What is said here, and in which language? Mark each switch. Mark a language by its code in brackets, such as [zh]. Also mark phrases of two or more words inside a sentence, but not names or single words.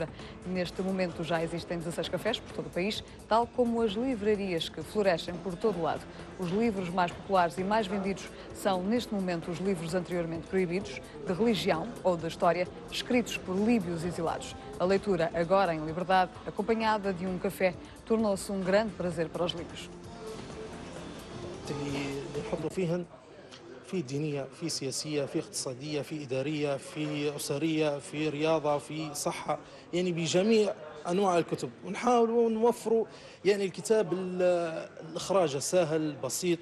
[pt] Neste momento já existem 16 cafés por todo o país, tal como as livrarias que florescem por todo o lado. Os livros mais populares e mais vendidos são, neste momento, os livros anteriormente proibidos, de religião ou de história, escritos por líbios exilados. A leitura, agora em liberdade, acompanhada de um café, tornou-se um grande prazer para os líbios. [ar] اللي نحضروا فيهن في دينية، في سياسية، في اقتصادية، في إدارية، في أسرية، في رياضة، في صحة، يعني بجميع أنواع الكتب، ونحاول نوفروا يعني الكتاب الإخراج السهل البسيط.